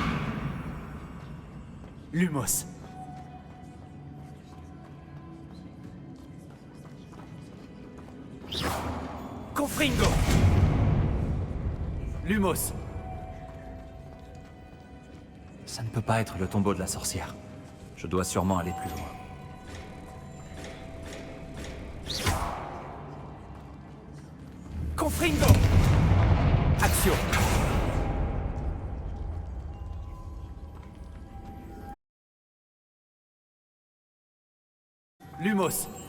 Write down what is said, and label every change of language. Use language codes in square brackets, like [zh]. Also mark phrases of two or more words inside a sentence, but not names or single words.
[fr] Lumos. Confringo. Lumos. Ça ne peut pas être le tombeau de la sorcière. Je dois sûrement aller plus loin. Confringo. Action. Lumos.